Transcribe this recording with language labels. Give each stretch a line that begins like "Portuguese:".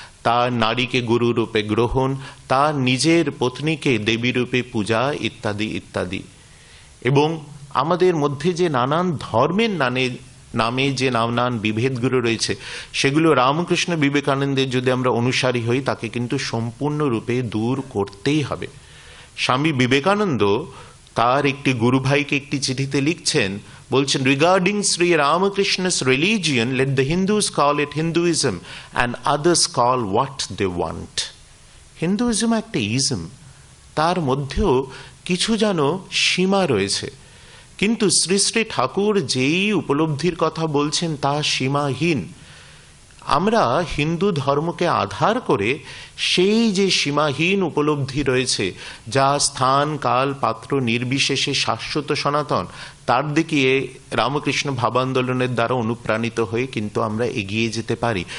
Bangla: তার নারীকে গুরুরূপে গ্রহণ, তার নিজের পত্নীকে দেবীরূপে পূজা, ইত্যাদি ইত্যাদি। এবং আমাদের মধ্যে যে নানান ধর্মের নামে যে নানান বিভেদগুলো রয়েছে, সেগুলো রামকৃষ্ণ বিবেকানন্দের যদি আমরা অনুসারী হই তাকে কিন্তু সম্পূর্ণরূপে দূর করতেই হবে। স্বামী বিবেকানন্দ তার একটি গুরু ভাইকে একটি চিঠিতে লিখছেন, বলছেন,
English: Regarding Shri রামকৃষ্ণ's religion, let the Hindus call it Hinduism and others call what they want.
Bangla: Hinduism একটা ইজম, তার মধ্যেও কিছু যেন সীমা রয়েছে, কিন্তু শ্রী শ্রী ঠাকুর যেই উপলব্ধির কথা বলছেন তা সীমাহীন। আমরা হিন্দু ধর্মকে আধার করে সেই যে সীমাহীন উপলব্ধি রয়েছে, যা স্থান কাল পাত্র নির্বিশেষে শাশ্বত সনাতন, তার দিকে রামকৃষ্ণ ভাবান্দোলনের দ্বারা অনুপ্রাণিত হয়ে কিন্তু আমরা এগিয়ে যেতে পারি।